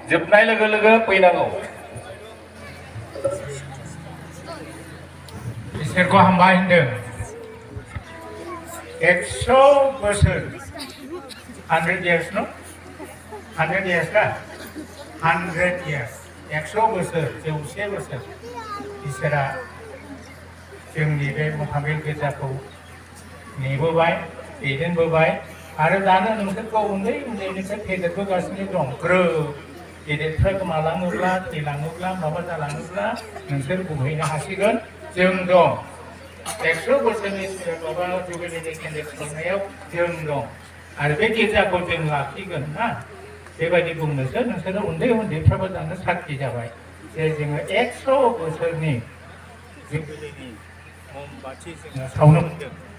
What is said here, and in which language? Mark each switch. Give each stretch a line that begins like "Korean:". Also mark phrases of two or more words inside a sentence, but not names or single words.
Bodo: जोबनाय लोगो लोगो फैनांगौ इसोरखौ हामबाय होनदों 100 बोसोर
English: 100 years no 100 years
Bodo: का
English: 100 years
Bodo: 100 बोसोर 100 बोसोर इसोरा जोंनि बे महाबीर गिर्जाखौ नेबोबाय दैदेनबोबाय आरो दानो नोंसोरखौ उन्दै उन्दैनिफ्राय फेदेरबोगासिनो दं गेदेरफ्रा गोमालाङोब्ला थैलाङोब्ला माबा जालाङोब्ला नोंसोर बुंहैनो हासिगोन जों दं 100 बोसोरनि माबा जुबिलिनि केन्डेल खुंनायाव जों दं आरो बे गिर्जाखौ जों लाखिगोन ना बेबायदि बुंनोसो नोंसोरो उन्दै उन्दैफ्राबो दानो साखि जाबाय जे जोङो 100 बोसोरनि जुबिलिनि ममबाथि जोङो सावनो मोनदों